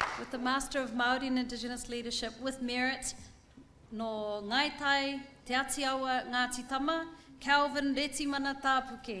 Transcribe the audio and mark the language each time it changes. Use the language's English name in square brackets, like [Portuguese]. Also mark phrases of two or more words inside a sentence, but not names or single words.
[English] with the Master of Māori and Indigenous Leadership with Merit, no Ngaitai, Te Atiawa, Ngāti Tama, Calvin Retimana Tāpuke.